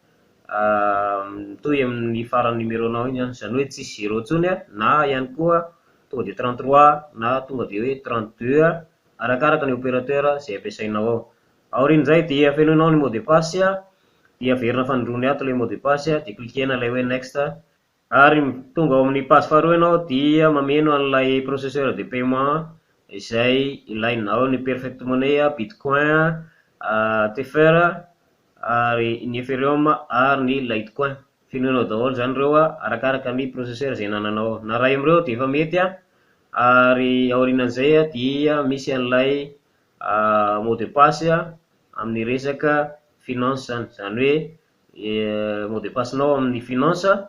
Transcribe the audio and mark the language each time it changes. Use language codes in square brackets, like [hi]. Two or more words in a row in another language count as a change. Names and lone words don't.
[mg] mitohy amin'ny farany numéronao iny zany hoe tsisy 0 tsony na ihany koa tonga dia 33 na tonga dia hoe 32 arakaraka ny opérateur zay ampiasainao ao aorin'izay dia fenoinao ny [fr] mot de passe [mg] dia averina fanindrony ato ilay [fr] mot de passe [mg] dia klikena ilay hoe next ary tonga ao amin'ny page faharoa ianao dia mameno an'ilay [fr] processeur de paiement [mg] izay ilaina ao ny perfect money bitcoin tfr ary ny ethereum ary ny litecoin fenoinao daholo zany ireo arakaraka ny processeur zay nananao na ray amin'ireo dia efa mety ary aorinan'izay dia misy an'ilay [fr] mot de passe [mg] amin'ny resaka finance zany hoe [fr] mot de passe [mg] nao amin'ny finance